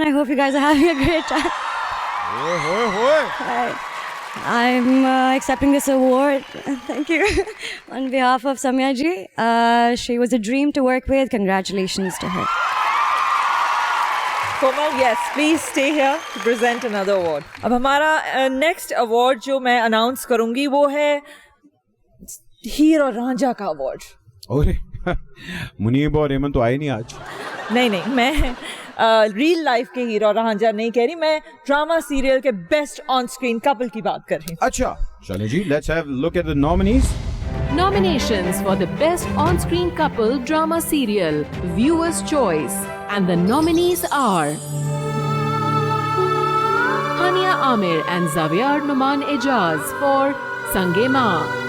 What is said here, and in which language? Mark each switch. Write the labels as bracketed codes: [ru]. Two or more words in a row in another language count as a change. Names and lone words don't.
[en] I hope you guys are having a great time. I'm accepting this award. Thank you. On behalf of Samia ji. She was a dream to work with. Congratulations to her. Komal, yes, please stay here to present another award. [ur] اب ہمارا [en] next award [ur] جو میں announce کروں گی وہ ہے ہیر اور رانجھا کا award. اورے، منیب اور ہیمنت تو آئے نہیں آج. نہیں، میں [en] real life [ur] کے ہیرو اور رانجھا نہیں کہہ رہی، میں [en] drama serial [ur] کے [en] best on screen couple [ur] کی بات کر رہی ہوں. اچھا، چلو جی, [en] let's have a look at the nominees. Nominations for the Best On-Screen Couple Drama Serial, Viewer's Choice. And the nominees are Hania Amir and Zaviar Numan Ejaz for Sange Maa.